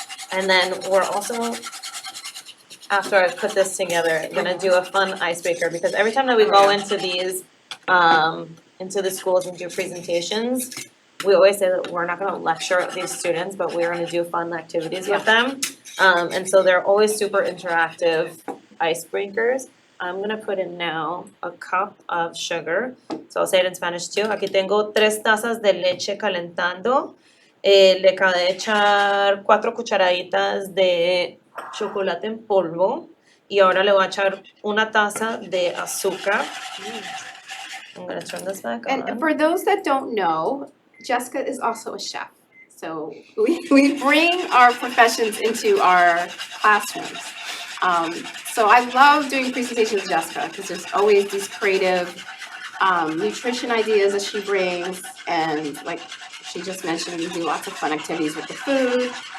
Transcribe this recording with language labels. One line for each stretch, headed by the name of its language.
English: And then we're also, after I put this together, gonna do a fun icebreaker, because every time that we go into these, into the schools and do presentations, we always say that we're not gonna lecture these students, but we're gonna do fun activities with them. And so they're always super interactive icebreakers. I'm gonna put in now a cup of sugar. So I'll say it in Spanish too.
Spanish: Aquí tengo 3 tazas de leche calentando. Le acabo de echar 4 cucharaditas de chocolate en polvo. Y ahora le voy a echar una taza de azúcar.
English: I'm gonna turn this back on. And for those that don't know, Jessica is also a chef. So we bring our professions into our classrooms. So I love doing presentations with Jessica because there's always these creative nutrition ideas that she brings, and like she just mentioned, we do lots of fun activities with the food.